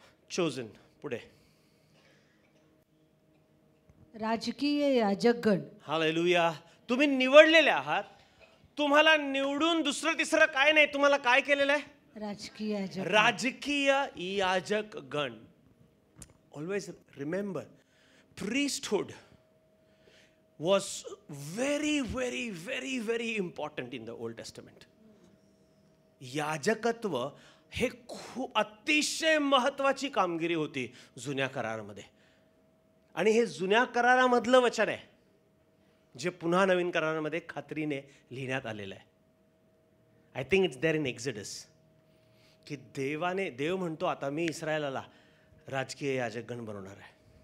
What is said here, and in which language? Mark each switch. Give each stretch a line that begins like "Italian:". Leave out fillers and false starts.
Marathi: Chosen. पुढे राजकीय याजकगण. Hallelujah. तुम्ही निवडलेले आहात. तुम्हाला निवडून दुसरं तिसरं काय नाही, तुम्हाला काय केलेलं आहे? राजकीय याजक. राजकीय याजक गण.
English: Always remember, priesthood was very, very, very, very important in the Old Testament.
Marathi: याजकत्व हे खूप अतिशय महत्वाची कामगिरी होती जुन्या करारामध्ये. आणि हे जुन्या करारामधलं वचन आहे जे पुन्हा नवीन करारामध्ये खात्रीने लिहिण्यात आलेलं आहे.
English: I think it's there in Exodus
Marathi: की देव म्हणतो आता मी इस्रायलाला राजकीय याजकगण बनवणार आहे.